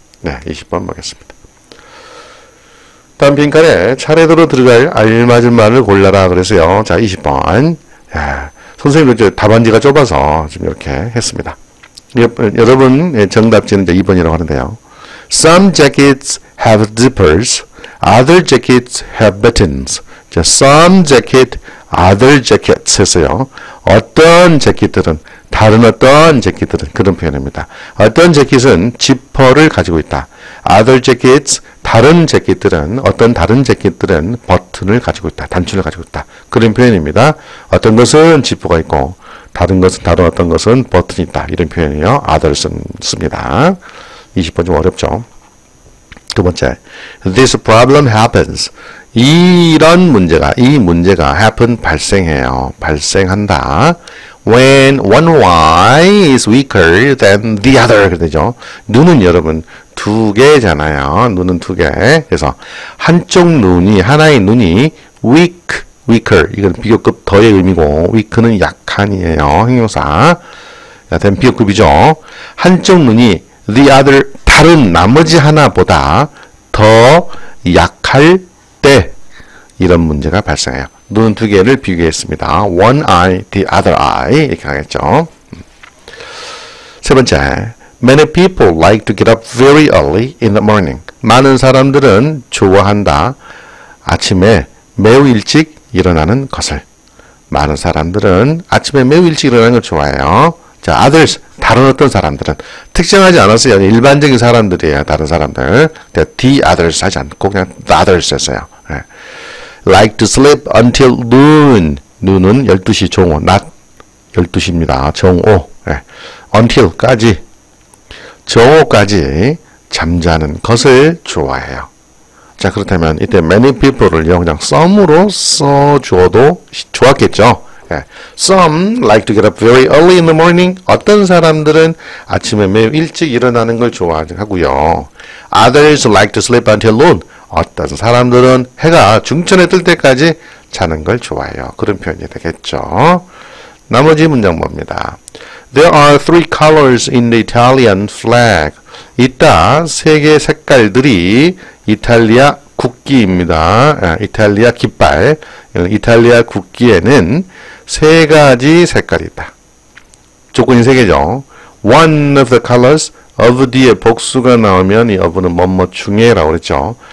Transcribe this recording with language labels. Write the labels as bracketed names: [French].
[Korean] 네, 20번 보겠습니다. 다음 빈칸에 차례대로 들어갈 알맞은 말을 골라라 그래서요. 자, 20번. 선생님도 이제 답안지가 좁아서 지금 이렇게 했습니다. 여러분 정답지는 이제 2번이라고 하는데요. [English] Some jackets have zippers, other jackets have buttons. [Korean] 자, [English] some jacket, other jackets [Korean] 했어요. 어떤 재킷들은 다른 어떤 재킷들은 그런 표현입니다. 어떤 재킷은 지퍼를 가지고 있다. [English] Other jackets, [Korean] 다른 재킷들은 어떤 다른 재킷들은 버튼을 가지고 있다. 단추를 가지고 있다. 그런 표현입니다. 어떤 것은 지퍼가 있고 다른 어떤 것은 버튼이 있다. 이런 표현이에요. Others는 씁니다. 20번 좀 어렵죠. 두 번째, [English] this problem happens. [Korean] 이런 문제가, 이 문제가 happen 발생해요. 발생한다. [English] When one eye is weaker than the other. [Korean] 그러죠. 눈은 여러분 두 개잖아요. 눈은 두 개. 그래서 한쪽 눈이, 하나의 눈이 weaker. 이건 비교급 더의 의미고, weak는 약한이에요. 형용사. 된 비교급이죠. 한쪽 눈이 the other, 다른 나머지 하나보다 더 약할 때 이런 문제가 발생해요. 눈 두 개를 비교했습니다. [English] One eye, the other eye [Korean] 이렇게 하겠죠. 세 번째, [English] many people like to get up very early in the morning. [Korean] 많은 사람들은 좋아한다. 아침에 매우 일찍 일어나는 것을. 많은 사람들은 아침에 매우 일찍 일어나는 걸 좋아해요. 자, others, 다른 어떤 사람들은 특정하지 않았어요. 일반적인 사람들이에요. 다른 사람들. the others 하지 않고 그냥 the others 했어요. 네. [English] like to sleep until noon. [Korean] noon은 12시 정오, 낮 12시입니다. 정오. 네. until까지, 정오까지 잠자는 것을 좋아해요. 자, 그렇다면 이때 many people을요, 그냥 some으로 써줘도 좋았겠죠. 네. [English] Some like to get up very early in the morning. [Korean] 어떤 사람들은 아침에 매우 일찍 일어나는 걸 좋아하고요. [English] Others like to sleep until noon. [Korean] 어떤 사람들은 해가 중천에 뜰 때까지 자는 걸 좋아해요. 그런 표현이 되겠죠. 나머지 문장 봅니다. [English] There are three colors in the Italian flag. [Korean] 이따 세 개의 색깔들이 이탈리아 국기입니다. 이탈리아 깃발. 이탈리아 국기에는 세 가지 색깔이 있다. 조건이 세 개죠. [English] One of the colors of [Korean] 뒤에 복수가 나오면 이 of는 뭐뭐 중에라고 그랬죠.